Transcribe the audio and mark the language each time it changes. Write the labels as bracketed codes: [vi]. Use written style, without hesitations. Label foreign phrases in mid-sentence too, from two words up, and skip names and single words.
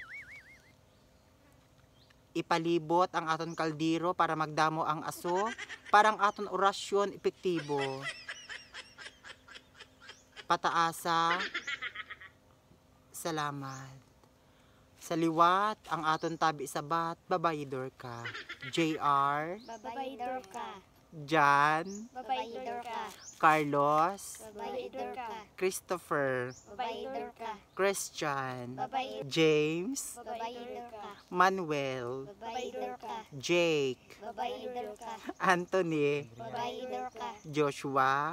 [hil] Ipalibot ang aton kaldero para magdamo ang aso, parang aton orasyon epektibo. Pataasa. Salamat. Sa liwat ang aton tabi sa bat, babayidor ka. JR, Babayidor ka. Jan, Babayidor ka. Carlos, Babayidor ka. Christopher, Babayidor ka. Christian, Babayidor. James, Babayidor ka. Manuel, Babayidor ka. Jake, Babayidor ka. Anthony, Babayidor ka. Joshua,